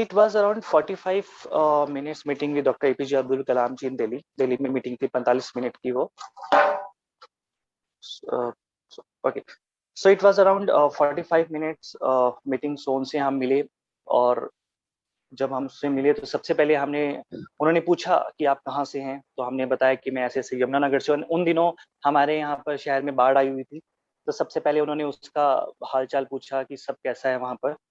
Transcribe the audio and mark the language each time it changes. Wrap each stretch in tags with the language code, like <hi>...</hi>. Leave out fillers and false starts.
<en>it was around 45 minutes meeting with Dr. APJ Abdul Kalam ji in Delhi.</en> <hi>Delhi में meeting थी 45 minute की वो।</hi> <en>Okay. So it was around 45 minutes meeting.</en> <hi>सो उनसे हम मिले, और जब हम उससे मिले तो सबसे पहले उन्होंने पूछा कि आप कहाँ से हैं। तो हमने बताया कि मैं ऐसे ऐसे यमुनानगर से। उन दिनों हमारे यहाँ पर शहर में बाढ़ आई हुई थी। तो सबसे पहले उन्होंने उसका हालचाल पूछा कि सब कैसा है वहाँ पर।</hi>